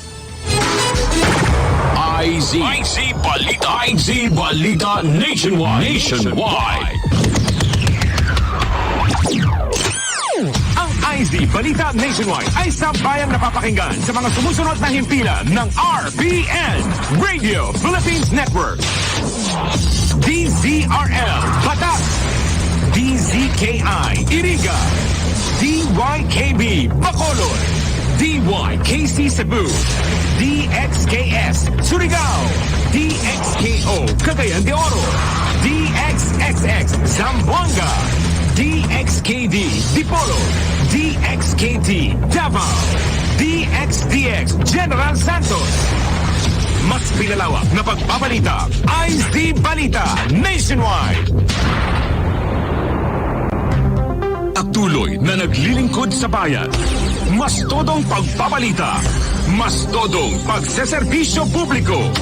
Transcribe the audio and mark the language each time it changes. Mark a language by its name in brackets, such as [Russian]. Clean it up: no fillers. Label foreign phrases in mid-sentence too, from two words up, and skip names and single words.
[Filipino] IZ Balita. IZ Balita Nationwide. Ang IZ Balita Nationwide ay sabayang napapakinggan sa mga sumusunod na himpilan ng RPN, Radio Philippines Network, DZRL, Batak, DZKI, Iriga, DYKB, Bacolod, DYKC Cebu, DXKS, Surigao, DXKO, Cagayan de Oro, DXXX, Zamboanga, DXKD, Dipolo, DXKT, Davao, DXDX, General Santos. Mas pinalawak na pagbabalita, IZ Balita Nationwide. Tuloy na naglilingkod sa bayan. Mas todong pagbabalita. Mas todong pagseserbisyo publiko.